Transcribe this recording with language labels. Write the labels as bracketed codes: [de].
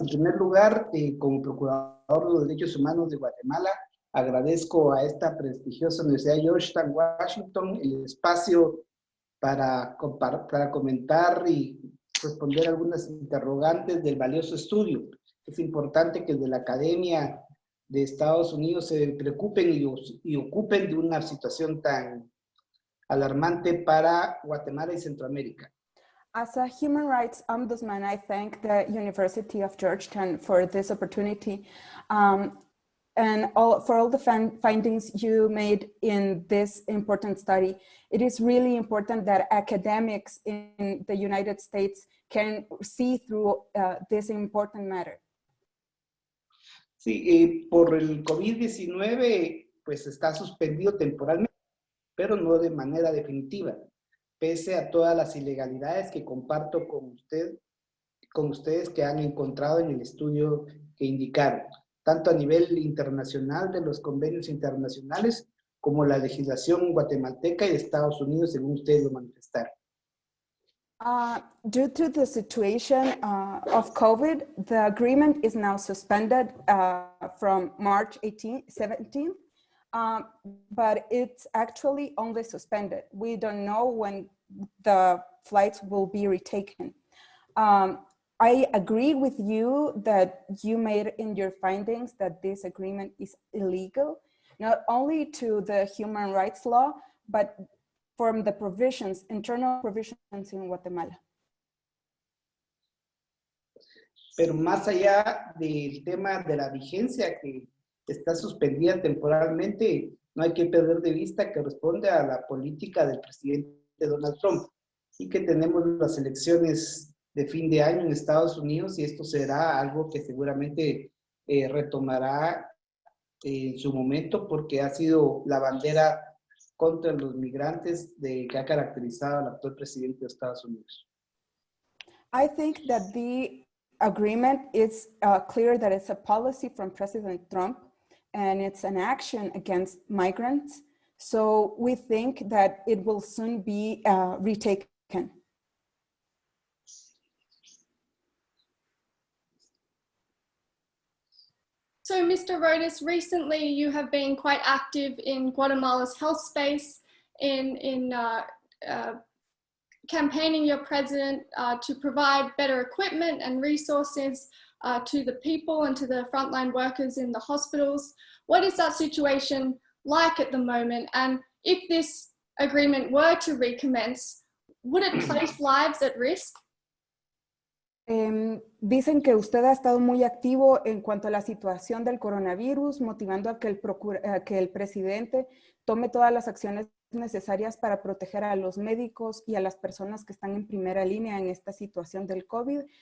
[es] En primer lugar, como Procurador de los Derechos Humanos de Guatemala, agradezco a esta prestigiosa Universidad de Georgetown, Washington, el espacio para comentar y responder algunas interrogantes del valioso estudio. Es importante que de la academia de Estados Unidos se preocupen y ocupen de una situación tan alarmante para Guatemala y Centroamérica. [en] As a human rights ombudsman, I thank the University of Georgetown for this opportunity and for all the findings you made in this important study. It is really important that academics in the United States can see through this important matter. [es] Sí, por el COVID-19, pues está suspendido temporalmente, pero no de manera definitiva, pese a todas las ilegalidades que comparto con ustedes que han encontrado en el estudio que indicaron, tanto a nivel internacional de los convenios internacionales como la legislación guatemalteca y de Estados Unidos, según ustedes lo manifestaron. [en] Due to the situation of COVID, the agreement is now suspended from March 17th, but it's actually only suspended. We don't know when the flights will be retaken. I agree with you that you made in your findings that this agreement is illegal, not only to the human rights law, but from the provisions, internal provisions in Guatemala. [es] Pero más allá del tema de la vigencia que está suspendida temporalmente, no hay que perder de vista que responde a la política del presidente Donald Trump y que tenemos las elecciones de fin de año en Estados Unidos y esto será algo que seguramente retomará en su momento porque ha sido la bandera contra los migrantes que ha caracterizado al actual presidente de Estados Unidos. [en] I think that the agreement is clear that it's a policy from President Trump and it's an action against migrants. So we think that it will soon be retaken. So, Mr. Rodas, recently you have been quite active in Guatemala's health space in campaigning your president to provide better equipment and resources to the people and to the frontline workers in the hospitals. What is that situation like at the moment? And if this agreement were to recommence, would it place lives at risk? [es] Dicen que usted ha estado muy activo en cuanto a la situación del coronavirus, motivando a que el presidente tome todas las acciones necesarias para proteger a los médicos y a las personas que están en primera línea en esta situación del COVID.